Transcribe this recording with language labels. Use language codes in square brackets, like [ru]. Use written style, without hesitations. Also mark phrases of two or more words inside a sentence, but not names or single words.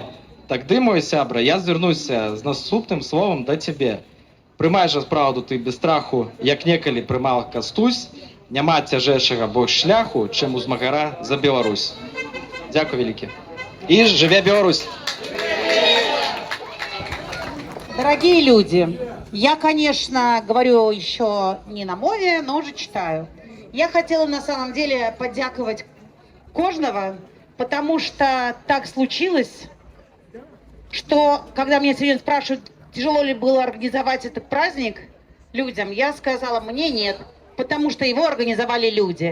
[be] Тагды, мой сябра, я звярнуся з наступным словам да цябе. Прымай жа праўду ты без страху, як некалі прымал Кастусь, няма цяжэйшага больш шляху, чым у змагара за Беларусь. Дзякуй вялікі. І жыве Беларусь! [ru] Дорогие люди, я, конечно, говорю еще не на мове, но уже читаю. Я хотела на самом деле [be] поддяковать кожного, [ru] потому что так случилось, что когда меня сегодня спрашивают, тяжело ли было организовать этот праздник людям, я сказала, мне нет, потому что его организовали люди.